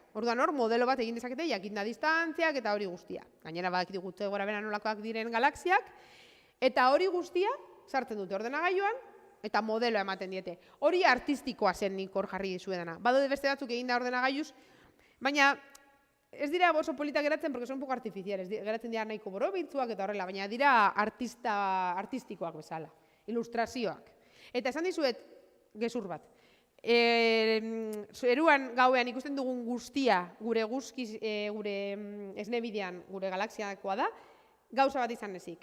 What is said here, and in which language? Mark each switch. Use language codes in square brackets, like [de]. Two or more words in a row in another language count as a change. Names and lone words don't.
[eu] Orduan hor, modelo bat egin dezakete, jakinda distantziak eta hori guztia. Gainera badakigu gutxi gora bera nolakoak diren galaxiak, eta hori guztia sartzen dute ordenagailuan, eta modeloa ematen diete. Hori artistikoa zen nik hor jarri dizuedana. Badaude beste batzuk egin da ordenagailuz, baina ez dira oso politak geratzen, [es] porque son un poco artificiales. [eu] Geratzen dira nahiko borobitzuak eta horrela, baina dira artistikoak bezala, ilustrazioak. Eta esan dizuet, gezur bat, zeruan gauean ikusten dugun guztia, gure esnebidean, gure galaxiakoa da, gauza bat izan ezik.